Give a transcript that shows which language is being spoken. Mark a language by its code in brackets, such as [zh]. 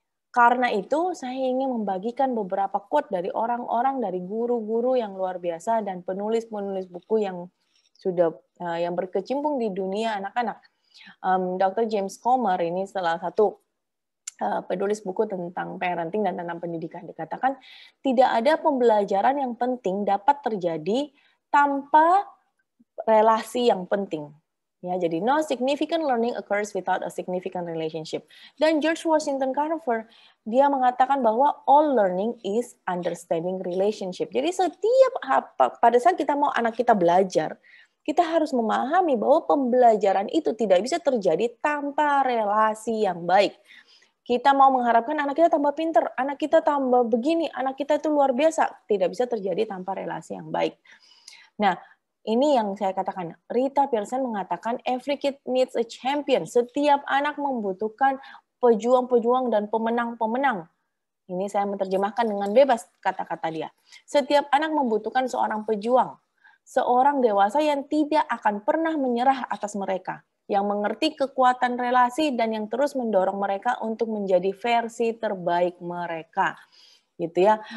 [id] Karena itu, saya ingin membagikan beberapa quote dari orang-orang, dari guru-guru yang luar biasa dan penulis-penulis buku yang sudah yang berkecimpung di dunia anak-anak. Dr. James Comer ini salah satu penulis buku tentang parenting dan tentang pendidikan. Dikatakan tidak ada pembelajaran yang penting dapat terjadi tanpa relasi yang penting. Ya, jadi [en] no significant learning occurs without a significant relationship. [id] Dan George Washington Carver, dia mengatakan bahwa [en] all learning is understanding relationship. [id] Jadi pada saat kita mau anak kita belajar, kita harus memahami bahwa pembelajaran itu tidak bisa terjadi tanpa relasi yang baik. Kita mau mengharapkan anak kita tambah pinter, anak kita tambah begini, anak kita itu luar biasa. Tidak bisa terjadi tanpa relasi yang baik. Nah, ini yang saya katakan. [en] Rita Pierson [id] mengatakan, [en] every kid needs a champion. [id] Setiap anak membutuhkan pejuang-pejuang dan pemenang-pemenang. Ini saya menerjemahkan dengan bebas kata-kata dia. Setiap anak membutuhkan seorang pejuang. Seorang dewasa yang tidak akan pernah menyerah atas mereka, yang mengerti kekuatan relasi dan yang terus mendorong mereka untuk menjadi versi terbaik mereka. Gitu ya.